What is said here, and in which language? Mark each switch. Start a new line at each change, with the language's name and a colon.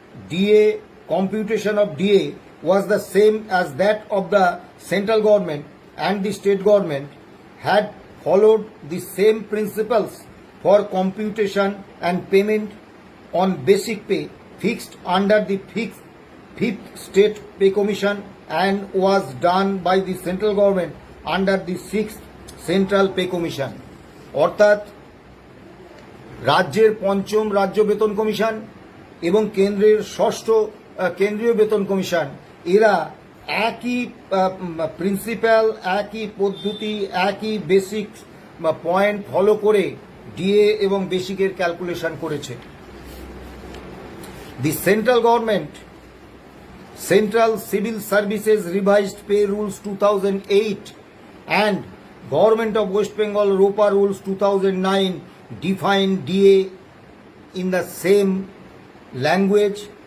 English: DA computation of DA was the same as that of the central government and the state government had followed the same principles for computation and payment on basic pay fixed under the fifth state pay commission and was done by the central government under the 6th central pay commission. অর্থাৎ
Bangla: রাজ্যের পঞ্চম রাজ্য বেতন commission এবং কেন্দ্রের ষষ্ঠ কেন্দ্রীয় বেতন কমিশন এরা একই প্রিন্সিপাল, একই পদ্ধতি, একই বেসিক পয়েন্ট ফলো করে ডিএ এবং বেসিকের ক্যালকুলেশন করেছে।
English: The central government Central Civil Services Revised Pay Rules 2008 and Government of West Bengal ROPA Rules 2009 define DA in the same language.